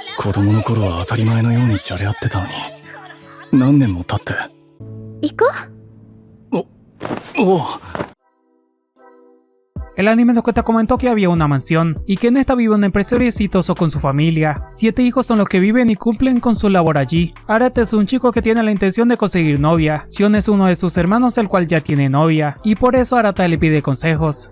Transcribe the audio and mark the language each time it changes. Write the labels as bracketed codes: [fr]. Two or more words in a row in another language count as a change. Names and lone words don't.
[ja] 子供の頃は当たり前のようにじゃれ合ってたのに、何年も経って。行こう。おう。 [es] El anime nos comentó que había una mansión y que en esta vive un empresario exitoso con su familia. 7 hijos son los que viven y cumplen con su labor allí. Arata es un chico que tiene la intención de conseguir novia. Shion es uno de sus hermanos el cual ya tiene novia y por eso Arata le pide consejos.